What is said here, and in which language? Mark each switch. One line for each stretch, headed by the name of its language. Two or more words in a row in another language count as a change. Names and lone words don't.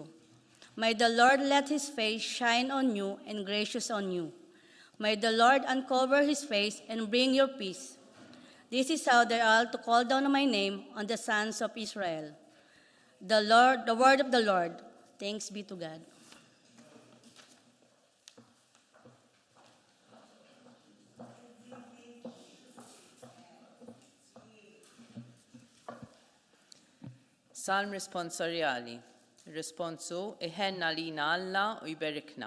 English: May the Lord let his face shine on you and gracious on you. May the Lord uncover his face and bring you peace. This is how they are to call down my name on the sons of Israel. The word of the Lord. Thanks be to God."
Maltese: Salm responsorjali. Responsu, iħenna lina Alla u jberikna.